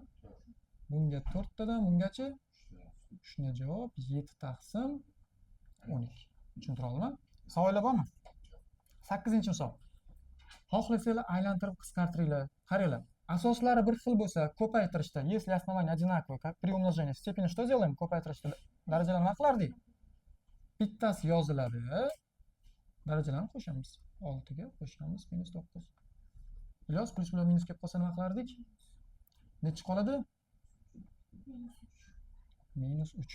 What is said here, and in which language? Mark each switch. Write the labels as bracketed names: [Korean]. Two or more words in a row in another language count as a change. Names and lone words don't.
[Uzbek] Bunga 4 tadan bungacha shuna javob 7 taqsim 12. Tushuntira oldimmi? Savollar bormi? 8-misol. Xohlasanglar aylantirib qisqartiringlar. Qaranglar. Asoslari bir xil bo'lsa, ko'paytirishda, [Russian] если основание одинаковое, как при умножении степени что делаем? [Uzbek] Ko'paytirishda darajalarni nima qilardik? Bittasi yoziladi. Darajalarni qo'shamiz. 6 ga qo'shamiz minus 9. Ilyos plus bilan minus kelib qolsa nima qilardik? Nechi qoladi? Minus 3.